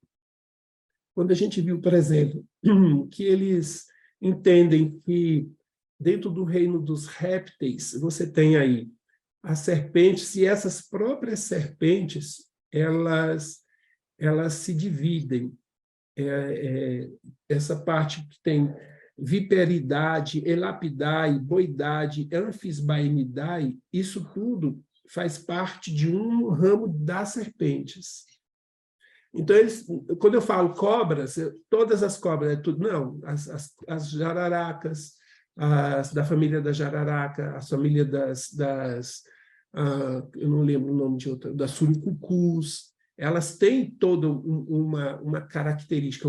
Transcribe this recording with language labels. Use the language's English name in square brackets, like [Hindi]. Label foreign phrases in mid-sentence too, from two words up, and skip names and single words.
[Portuguese] Quando a gente viu, por exemplo, que eles entendem que dentro do reino dos répteis, você tem aí as serpentes, e essas próprias serpentes, elas se dividem. Essa parte que tem viperidade, elapidae, boidade, anfisbaenidae, isso tudo faz parte de um ramo das serpentes. Então, quando eu falo cobras, todas as cobras, não, as jararacas, as da família da jararaca, a família eu não lembro o nome de outra, das surucucus, elas têm toda uma característica.